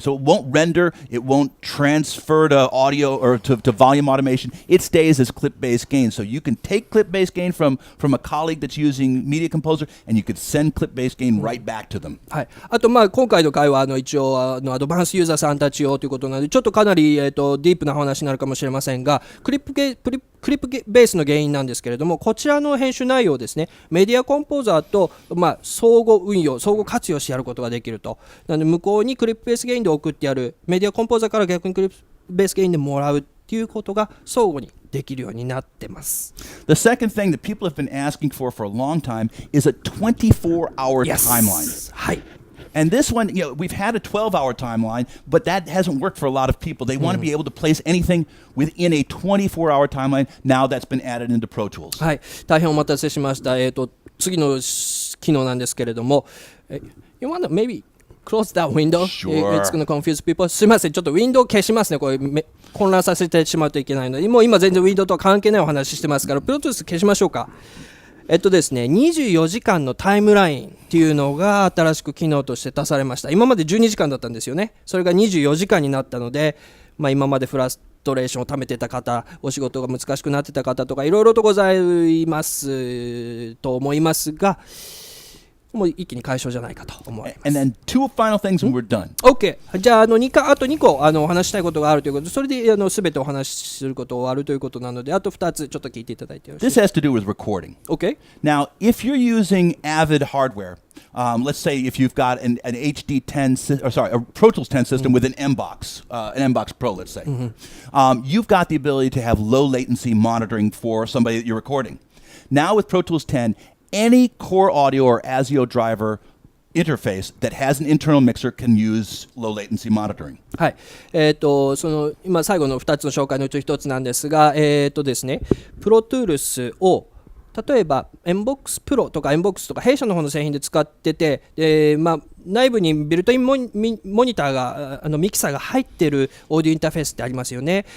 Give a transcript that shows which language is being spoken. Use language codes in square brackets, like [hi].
[en] So it won't render, it won't transfer to audio or to volume automation. It stays as clip-based gain. So you can take clip-based gain from a colleague that's using Media Composer, and you could send clip-based gain right back to them. [ja] はい、あと今回の回は一応アドバンスユーザーさんたち用ということなのでちょっとかなり、ディープな話になるかもしれませんがクリップベースの原因なんですけれども、こちらの編集内容をですねメディアコンポーザーと、相互運用相互活用してやることができると。なので向こうにクリップベースゲインで送ってやる、メディアコンポーザーから逆にクリップベースゲインでもらうっていうことが相互にできるようになってます。 [en] The second thing that people have been asking for a long time is a 24-hour timeline. [ja] はい。 [en] And this one, we've had a 12-hour timeline, but that hasn't worked for a lot of people. They want to be able to place anything within a 24-hour timeline. Now that's been added into Pro Tools. [ja] はい、大変お待たせしました。次の機能なんですけれども、 [en] You wanna maybe close that window? Sure. It's gonna confuse people. [ja] すいません、ちょっとウィンドウ消しますね。これ混乱させてしまうといけないので、もう今全然ウィンドウとは関係ないお話してますから、プロトゥース消しましょうか。ですね、24時間のタイムラインっていうのが新しく機能として出されました。今まで12時間だったんですよね。それが24時間になったので、今までフラストレーションを溜めてた方、お仕事が難しくなってた方とかいろいろとございますと思いますが、もう一気に解消じゃないかと思います。 [en] And then two final things and we're done. [ja] OK。じゃあ、あと2個お話したいことがあるということで、それで全てお話しすることを終わるということなので、あと2つちょっと聞いていただいてよろしいですか。 [en] This has to do with recording. [ja] OK。 [en] Now, if you're using Avid hardware, let's say if you've got an HD10, a Pro Tools 10 system with an MBox Pro, let's say, you've got the ability to have low latency monitoring for somebody that you're recording. Now with Pro Tools 10, any core audio or ASIO driver interface that has an internal mixer can use low latency monitoring. [ja] はい。その今最後の2つの紹介のうち1つなんですが、ですね、プロトゥールスを例えば MBOX Pro とか MBOX とか弊社の方の製品で使ってて、内部にビルトインモニターがミキサーが入っているオーディオインターフェースってありますよね。